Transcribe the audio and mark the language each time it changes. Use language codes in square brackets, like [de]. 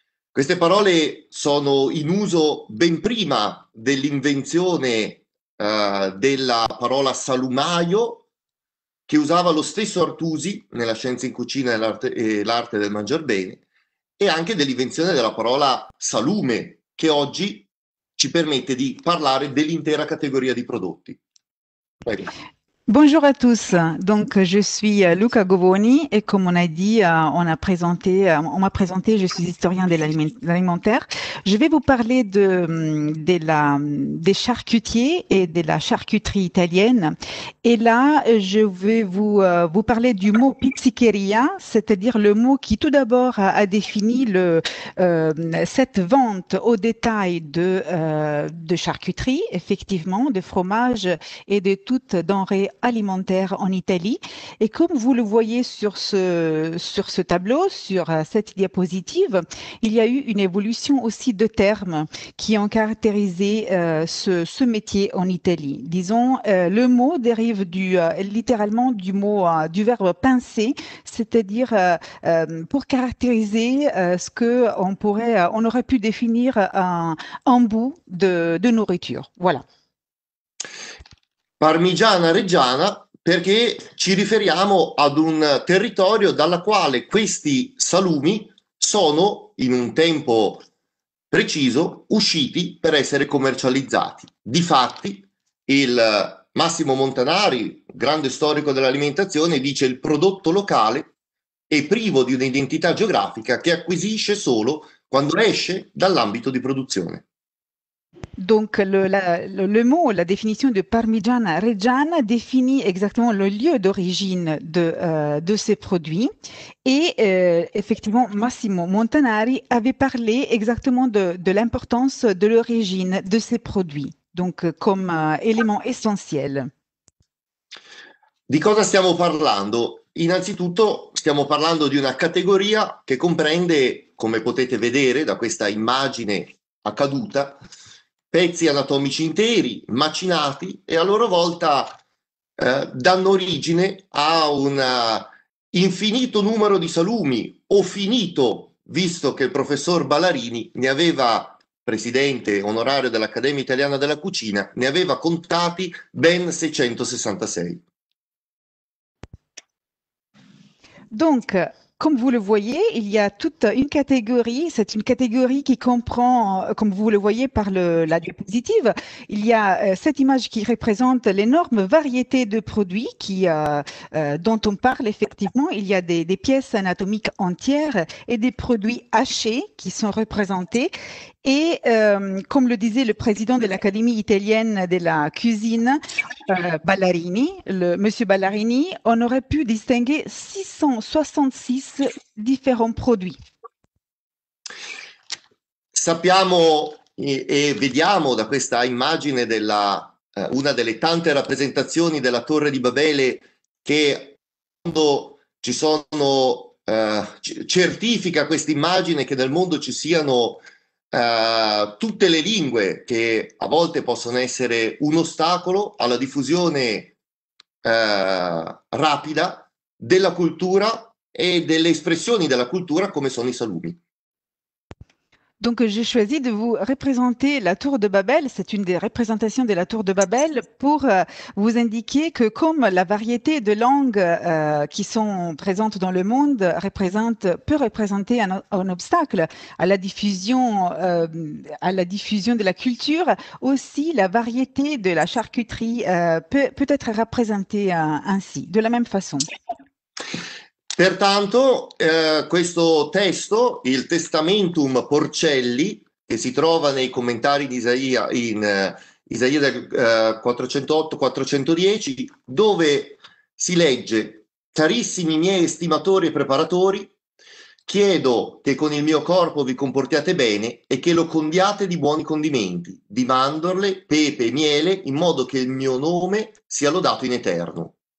[it] Queste parole sono in uso ben prima dell'invenzione della parola salumaio, che usava lo stesso Artusi nella Scienza in Cucina e l'Arte del Mangiar Bene, e anche dell'invenzione della parola salume, che oggi ci permette di parlare dell'intera catégorie di prodotti. Prego. [fr] Bonjour à tous, donc je suis Luca Govoni et comme on a dit, on m'a présenté, je suis historien de l'alimentaire. Je vais vous parler des charcutiers et de la charcuterie italienne. Et là, je vais vous parler du mot pizzicheria, c'est-à-dire le mot qui tout d'abord a défini cette vente au détail de charcuterie, effectivement, de fromage et de toutes denrées alimentaire en Italie. Et comme vous le voyez sur ce tableau, sur cette diapositive, il y a eu une évolution aussi de termes qui ont caractérisé ce métier en Italie. Disons, le mot dérive littéralement du verbe pincer, c'est-à-dire pour caractériser ce que on aurait pu définir un embout de nourriture. Voilà. [it] Parmigiana reggiana perché ci riferiamo ad un territorio dalla quale questi salumi sono in un tempo preciso usciti per essere commercializzati. Difatti il Massimo Montanari, grande storico dell'alimentazione, dice il prodotto locale è privo di un'identità geografica che acquisisce solo quando esce dall'ambito di produzione. [fr] Donc, le mot, la définition de Parmigiana Reggiana définit exactement le lieu d'origine de ces produits. Et effectivement, Massimo Montanari avait parlé exactement de l'importance de l'origine de ces produits, donc comme élément essentiel. [it] Di cosa stiamo parlando? Innanzitutto stiamo parlando di una categoria che comprende, come potete vedere da questa immagine a caduta, pezzi anatomici interi, macinati e a loro volta danno origine a un infinito numero di salumi, o finito, visto che il professor Ballarini ne aveva, presidente onorario dell'Accademia Italiana della Cucina, ne aveva contati ben 666. [fr] Donc, comme vous le voyez, il y a toute une catégorie, c'est une catégorie qui comprend, comme vous le voyez par la diapositive, il y a cette image qui représente l'énorme variété de produits dont on parle effectivement. Il y a des pièces anatomiques entières et des produits hachés qui sont représentés. Et comme le disait le président de l'Académie italienne de la cuisine, Ballarini, monsieur Ballarini, on aurait pu distinguer 666 différents produits. [it] Sappiamo e vediamo da questa immagine una delle tante rappresentazioni della Torre di Babele che quando ci sono certifica questa immagine che nel mondo ci siano tutte le lingue che a volte possono essere un ostacolo alla diffusione rapida della cultura e delle espressioni della cultura come sono i salumi. [fr] Donc, j'ai choisi de vous représenter la tour de Babel. C'est une des représentations de la tour de Babel pour vous indiquer que comme la variété de langues qui sont présentes dans le monde peut représenter un obstacle à la diffusion de la culture, aussi la variété de la charcuterie peut être représentée ainsi, de la même façon. [it] Pertanto questo testo, il Testamentum Porcelli, che si trova nei commentari di Isaia, in Isaia del 408-410, dove si legge: carissimi miei estimatori e preparatori, chiedo che con il mio corpo vi comportiate bene e che lo condiate di buoni condimenti, di mandorle, pepe e miele, in modo che il mio nome sia lodato in eterno.